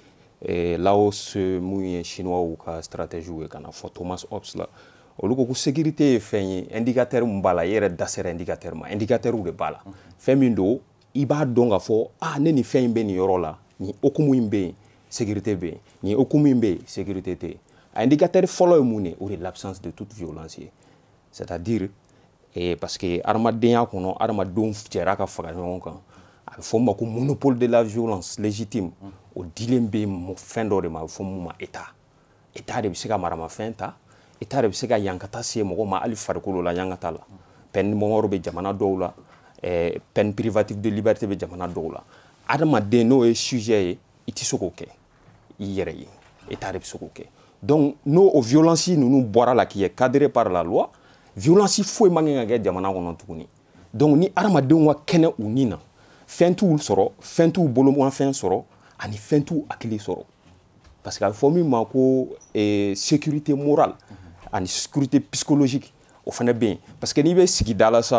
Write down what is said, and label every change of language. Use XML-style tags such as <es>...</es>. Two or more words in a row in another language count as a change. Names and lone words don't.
<bm>Laos mun ye chinois ka stratégie ye ka na fɔ Thomas Hobbes la olu ko sécurité ye fɛn ye indicateur mun b'a la i yɛrɛ da sera indicateur ma indicateur de b'a la fɛn min don i b'a dɔn ka fɔ ne ni fɛn in bɛ nin yɔrɔ la nin hukumu in bɛ yen sécurité bɛ yen nin hukumu in bɛ yen sécurité tɛ yen a indicateur fɔlɔ ye mun ye o de</bm> <fr>l'absence de toute violence</fr> <bm>ye</bm> <fr>c'est-à-dire parce que</fr> <bm>adamadenya kɔnɔ adamadenw jɛra ka faga ɲɔgɔn kan a bɛ fɔ o ma ko</bm> <fr>monopole de la violence légitime</fr> <bm>o dilen bɛ fɛn dɔ de ma a bɛ fɔ mun ma état de bɛ se ka maramafɛn ta état de bɛ se ka yankata se mɔgɔ ma hali farikolo la yankata la</bm> <fr>peine de mort</fr> <bm>bɛ jamana dɔw la</bm> <fr>peine privative de liberté</fr> <bm>bɛ jamana dɔw la adamaden n'o ye sujet ye i tɛ se k'o kɛ i yɛrɛ ye état de bɛ se k'o kɛ donc n'o o violence ninnu bɔra la</bm> <fr>qui est cadré par la loi</fr> <bm>violence foyi man kan ka kɛ jamana kɔnɔ tuguni donc ni adamadenw ka kɛnɛ u ni na fɛn t'u sɔrɔ fɛn t'u bolomafɛn sɔrɔ ani fɛn t'u hakili sɔrɔ</bm> <fr>parce que</fr> <bm>a bɛ fɔ min ma ko</bm> <fr>sécurité morale</fr> <bm>ani</bm> <fr>sécurité psychologique</fr> <bm>o fana bɛ yen</bm> <fr>parce que</fr> <bm>n'i bɛ sigida la sisan</bm>